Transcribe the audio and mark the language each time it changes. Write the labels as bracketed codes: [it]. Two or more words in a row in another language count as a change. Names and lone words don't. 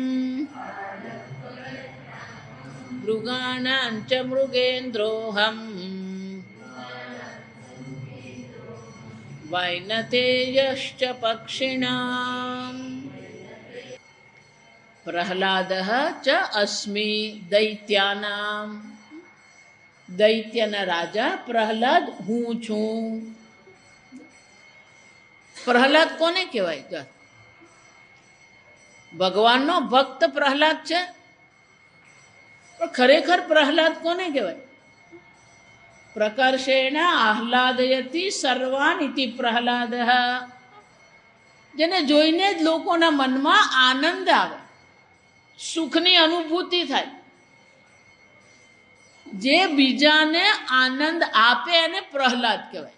[sa] मृगाणां च मृगेन्द्रोऽहम् वैनतेयश्च पक्षिणाम् प्रह्लादः च अस्मि दैत्यानां दैत्यना राजा प्रह्लाद [gu] હું છું. પ્રહલાદ કોને કહેવાય? ભગવાનનો ભક્ત પ્રહલાદ છે, પણ ખરેખર પ્રહલાદ કોને કહેવાય? [sa] प्रकर्षेण आह्लादयति सर्वान इति प्रहलाद, [gu] જેને જોઈને જ લોકોના મનમાં આનંદ આવે, સુખની અનુભૂતિ થાય, જે બીજાને આનંદ આપે એને પ્રહલાદ કહેવાય.